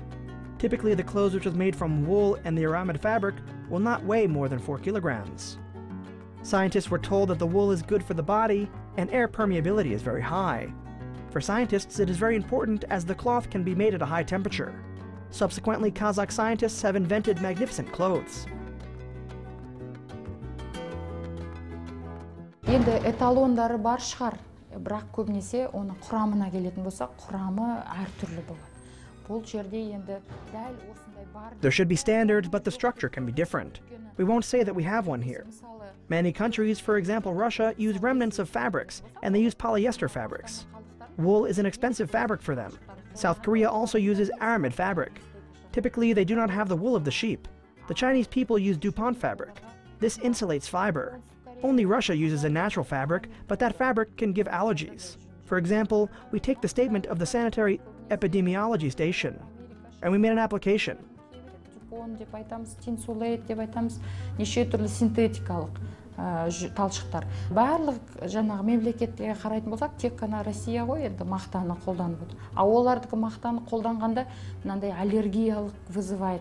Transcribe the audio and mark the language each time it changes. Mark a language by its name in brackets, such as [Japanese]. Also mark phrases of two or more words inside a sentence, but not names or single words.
[English] Typically, the clothes which was made from wool and the aramid fabric will not weigh more than 4 kilograms. Scientists were told that the wool is good for the body, and air permeability is very high. For scientists, it is very important as the cloth can be made at a high temperature. Subsequently, Kazakh scientists have invented magnificent clothes. [Kazakh] Енді эталондары бар шығар, бірақ көбінесе оны құрамына келетін болса, құрамы әртүрлі болады. Бұл жерде енді дәл осындай бар. [English] There should be standards, but the structure can be different. We won't say that we have one here. Many countries, for example Russia, use remnants of fabrics, and they use polyester fabrics. Wool is an expensive fabric for them. South Korea also uses aramid fabric. Typically, they do not have the wool of the sheep. The Chinese people use DuPont fabric. This insulates fiber. Only Russia uses a natural fabric, but that fabric can give allergies. For example, we take the statement of the Sanitary Epidemiology Station, and we made an application. [Kazakh] Деп айтамыз, тинсулейт деп айтамыз, неше түрлі синтетикалық талшықтар. Барлық жаңағы мемлекетке қарайтын болсақ, тек қана Россия ғой енді мақтаны қолданып отыр. А олардікі мақтаны қолданғанда мынандай аллергиялық вызывает.